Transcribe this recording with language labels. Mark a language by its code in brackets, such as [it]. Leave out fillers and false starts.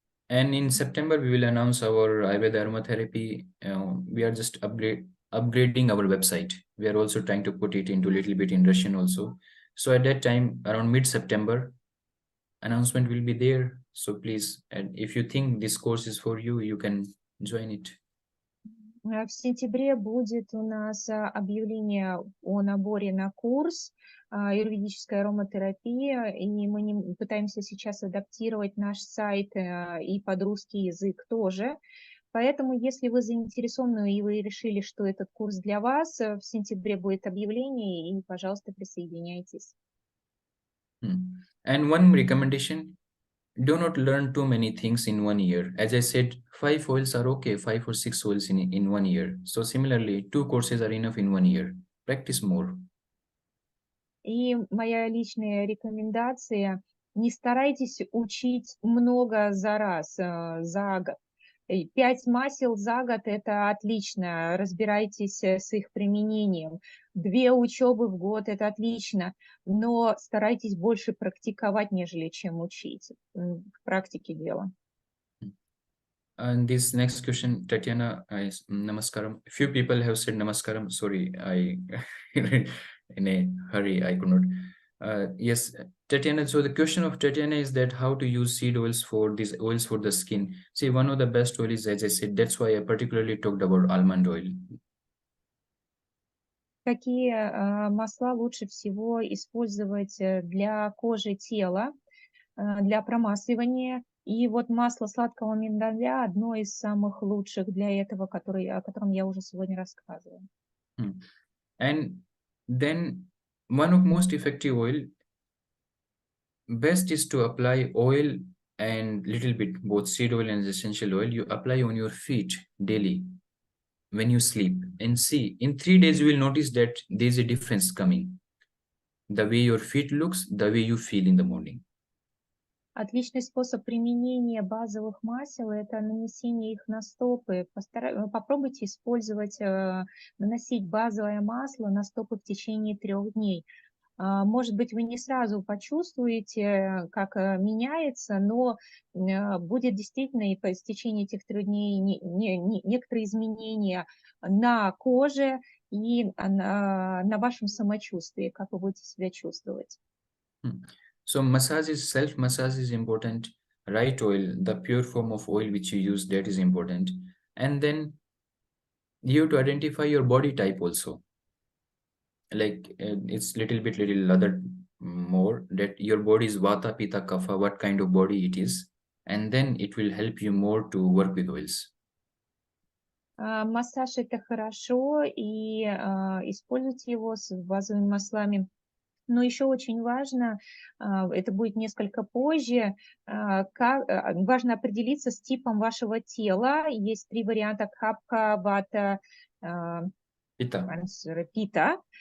[en] And in September, we will announce our Ayurveda aromatherapy. We are just upgrading our website. We are also trying to put it into a little bit in Russian also. So at that time, around mid-September, announcement will be there. So please, and if you think this course is for you, you can join it. [ru] В сентябре будет у нас объявление о наборе на курс АЮРВЕДИЧЕСКАЯ АРОМАТЕРАПИЯ, и мы пытаемся сейчас адаптировать наш сайт и под русский язык тоже. Поэтому, если вы заинтересованы и вы решили, что этот курс для вас, в сентябре будет объявление, и, пожалуйста, присоединяйтесь. [en] And one recommendation, do not learn too many things in 1 year. As I said, 5 oils are okay, 5 or 6 oils in 1 year. So similarly, 2 courses are enough in 1 year. Practice more. [ru] И моя личная рекомендация, не старайтесь учить много за раз, за год. 5 масел за год – это отлично, разбирайтесь с их применением. 2 учебы в год – это отлично, но старайтесь больше практиковать, нежели чем учить. В практике дело. [en] And this next question, Tatiana, is Namaskaram. Few people have said Namaskaram. Sorry, I in a hurry, I could not. Yes, Tatiana. So the question of Tatiana is that how to use seed oils for these oils for the skin. See, one of the best oil is, as I said, that's why I particularly talked about almond oil. [ru] какие масла лучше всего использовать для кожи тела, для промасливания. И вот масло сладкого миндаля одно из самых лучших для этого, о котором я уже сегодня рассказывала. [en] And then one of most effective oil, best is to apply oil and little bit both seed oil and essential oil. You apply on your feet daily when you sleep, and see in 3 days you will notice that there is a difference coming. The way your feet looks, the way you feel in the morning. [ru] Отличный способ применения базовых масел – это нанесение их на стопы. Попробуйте использовать, наносить базовое масло на стопы в течение 3 дней. Может быть, вы не сразу почувствуете, как меняется, но будет действительно и по истечении этих 3 дней некоторые изменения на коже и на вашем самочувствии, как вы будете себя чувствовать. [en] So massage is self-massage is important. Right oil, the pure form of oil which you use, that is important. And then you have to identify your body type also. Like it's little other more that your body is vata, pitta, kapha, what kind of body it is, and then it will help you more to work with oils. [ru] Массаж – это хорошо, и используйте его с базовыми маслами. Но еще очень важно, это будет несколько позже, важно определиться с типом вашего тела. Есть 3 варианта: капха, вата, пита.